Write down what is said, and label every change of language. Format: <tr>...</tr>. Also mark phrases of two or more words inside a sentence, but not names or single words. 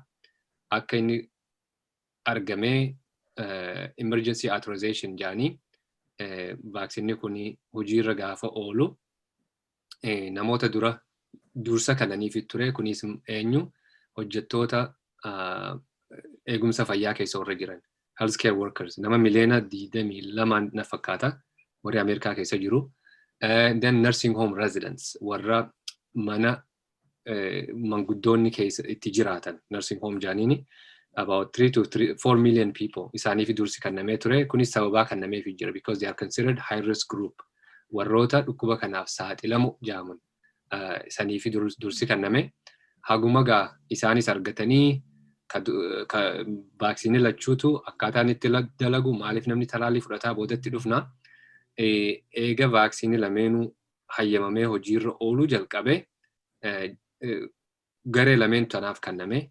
<om>Akka inni argamee</om> <en>emergency authorization</en> <om>jaanii vaaksiinii kuni hojiirra gaafa oolu namoota dursa kananiif ture. Kunis eenyu hojjettoota eegumsa fayyaa keessa warra jiran</om> <en>healthcare workers</en> <om>nama miliyoona 22 na fakkaata warri Ameerikaa keessa jiru.</om> <en>Then nursing home residents</en> <om>warra mana manguddoonni keessa itti jiraatan</om> <en>nursing home</en> <om>jaaniini</om> <en>about 3 to 4 million people</en> <om>isaaniif dursi kannamee ture. Kunis sababaa kannameef jira</om> <en>because they are considered high risk group.</en> <om>Warroota dhukkuba kanaaf saaxilamu jaamun isaaniif dursi kanname. Haguma gaa isaanis argatanii vaaksiinii lachuutu akkaataan itti dalagu maaliif namni talaallii fudhataa boodatti dhufna. Eega vaaksiinii lameenuu hayyamamee hojiirra ooluu jalqabe garee lameen tanaaf kanname.</om>